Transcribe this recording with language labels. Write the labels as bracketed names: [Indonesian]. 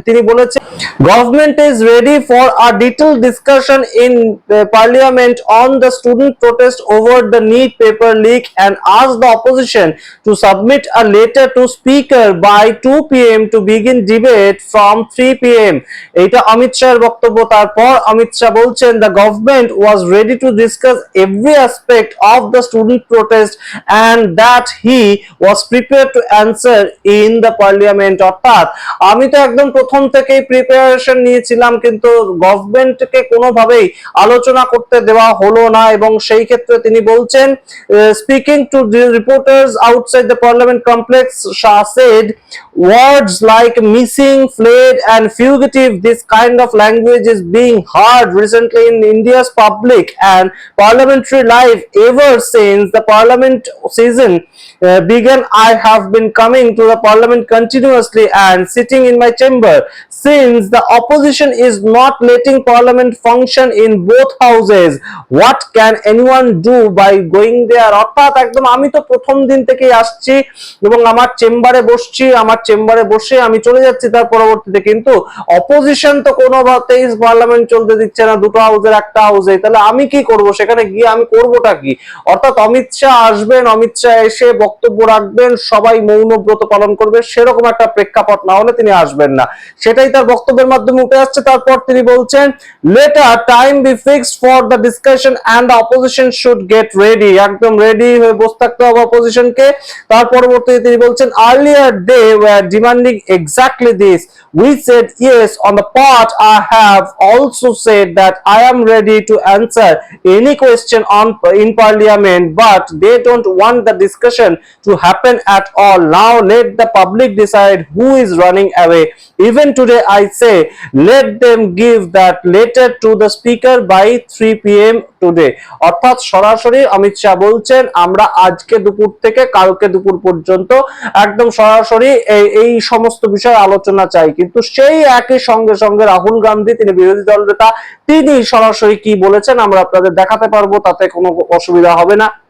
[Bangla] তিনি বলেছেন [English] Government is ready for a detailed discussion in parliament on the student protest over the NEET paper leak and asked the opposition to submit a letter to speaker by 2 p.m. to begin debate from 3 p.m. [Bangla] এটা অমিত শাহের বক্তব্য। তারপর অমিত শাহ বলছেন [English] the government was ready to discuss every aspect of the student protest and that he was prepared to answer in the parliament. [Bangla] অর্থাৎ আমি তো একদম প্রথম থেকেই প্রিপারেশন নিয়েছিলাম, কিন্তু গভর্নমেন্টকে কোনোভাবেই আলোচনা করতে দেওয়া হলো না। এবং সেই ক্ষেত্রে তিনি বলছেন [English] speaking to the reporters outside the parliament complex, Shah said words like missing, fled and fugitive, this kind of language is being heard recently in India's public and parliamentary life ever since the parliament season began. I have been coming to the parliament continuously and sitting in my chamber since the opposition is not letting parliament function in both houses. What can anyone do by going there? [Bangla] অর্থাৎ একদম আমি তো প্রথম দিন থেকেই আসছি এবং আমার চেম্বারে বসছি, আমার চেম্বারে বসে আমি চলে যাচ্ছি তার পরবর্তীতে, কিন্তু অপোজিশন তো কোনোভাবেই পার্লামেন্ট চলতে দিচ্ছে না, দুটো হাউসের একটা হাউসে। তাহলে আমি কি করব, সেখানে গিয়ে আমি করবোটা কি? অর্থাৎ অমিত শাহ আসবেন, অমিত শাহ এসে বক্তব্য রাখবেন, সবাই মৌন ব্রত পালন করবে, সেরকম একটা প্রেক্ষাপট না হলে তিনি আসবেন না। সেটাই তার বক্তব্যের মাধ্যমে উঠে আসছে। তারপর তিনি বলছেন [English] Letter time be fixed for the discussion and the opposition should get ready. [Bangla] একদম রেডি হয়ে বসে থাকতে হবে অপোজিশনকে। তার পরবর্তীতে তিনি বলছেন [English] Earlier they were demanding exactly this, we said yes on the part, I have also said that I am ready to answer any question on in parliament, but they don't want the discussion to happen at all. Now let the public decide who is running away. Even today I say let them give that letter to the speaker by 3 p.m. today. [Bangla] অর্থাৎ সরাসরি অমিত শাহ বলছেন আমরা আজকে দুপুর থেকে কালকে দুপুর পর্যন্ত একদম সরাসরি এই সমস্ত বিষয়ে আলোচনা চাই। কিন্তু সেই একই সঙ্গে সঙ্গে রাহুল গান্ধী, তিনি বিরোধী দল নেতা, তিনি সরাসরি কি বলেছেন আমরা আপনাদের দেখাতে পারবো, তাতে কোনো অসুবিধা হবে না।